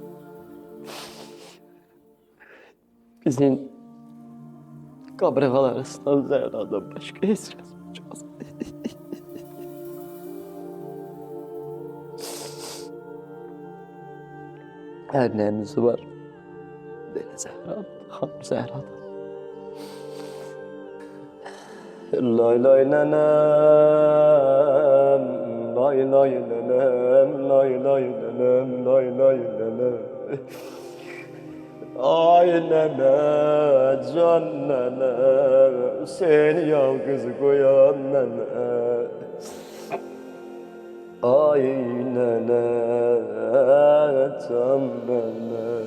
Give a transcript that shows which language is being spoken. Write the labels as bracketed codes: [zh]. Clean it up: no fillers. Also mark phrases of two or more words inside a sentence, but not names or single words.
[az] Bizim qabrəğalar arasından Zəhradan başqa heç kəs olmaz. Hər nəyimiz var. Belə Zəhradan, xanım Zəhradan. Lay lay nənəm, lay lay nənəm, lay lay nənəm, lay lay nənəm. Ay nənə, can nənə, seni yalqız qoyan nənə. Ay nənə, can nənə.